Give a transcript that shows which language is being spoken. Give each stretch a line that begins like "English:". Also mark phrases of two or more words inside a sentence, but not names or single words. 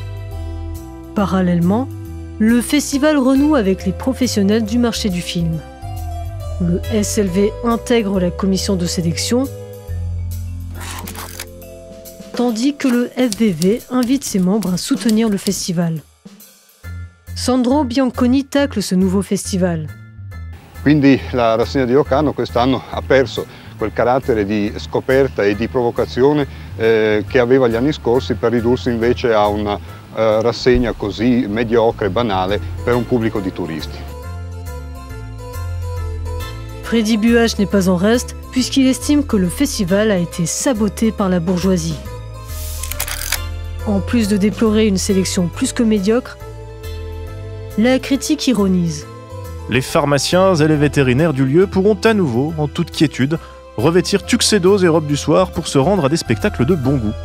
French: Parallèlement, le festival renoue avec les professionnels du marché du film. Le SLV intègre la commission de sélection, tandis que le FVV invite ses membres à soutenir le festival. Sandro Bianconi tacle ce nouveau festival.
Italian: Quindi la rassegna di Locarno quest'anno ha perso quel carattere di scoperta e di provocazione che aveva gli anni scorsi per ridursi invece a una rassegna così mediocre e banale per un pubblico di turisti.
French: Freddy Buach n'est pas en reste puisqu'il estime que le festival a été saboté par la bourgeoisie. En plus de déplorer une sélection plus que médiocre, la critique ironise. Les pharmaciens et les vétérinaires du lieu pourront à nouveau, en toute quiétude, revêtir tuxedos et robes du soir pour se rendre à des spectacles de bon goût.